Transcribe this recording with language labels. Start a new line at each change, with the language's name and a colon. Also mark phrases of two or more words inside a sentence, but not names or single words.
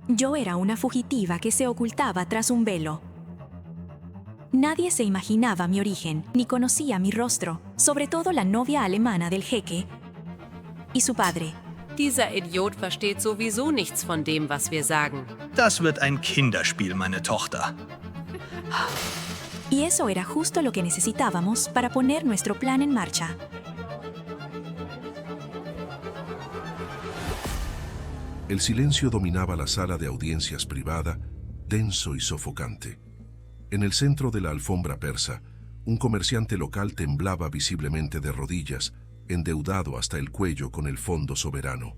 Spanish: Yo era una fugitiva que se ocultaba tras un velo. Nadie se imaginaba mi origen, ni conocía mi rostro, sobre todo la novia alemana del jeque y su padre.
German: Dieser Idiot versteht sowieso nichts von dem, was wir sagen. Das wird ein Kinderspiel, meine Tochter.
Spanish: Y eso era justo lo que necesitábamos para poner nuestro plan en marcha. El silencio dominaba la sala de audiencias privada, denso y sofocante. En el centro de la alfombra persa, un comerciante local temblaba visiblemente de rodillas, endeudado hasta el cuello con el fondo soberano.